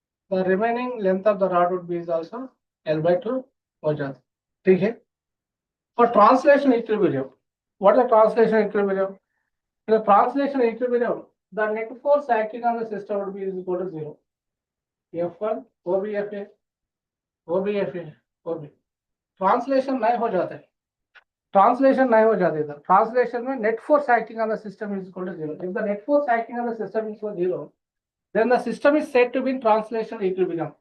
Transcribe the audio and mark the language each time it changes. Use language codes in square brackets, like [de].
[en] The remaining length of the rod would be is also L by 2. Okay. For translation equilibrium, what is the translation equilibrium? In the translation equilibrium, the net force acting on the system would be is equal to 0. F1 OBFA OB. [hi] Translation नहीं हो जाता है. Translation नहीं हो जाता इधर. [en] Translation में net force acting on the system is equal to 0. If the net force acting on the system is equal to 0, then the system is said to be in translation equilibrium.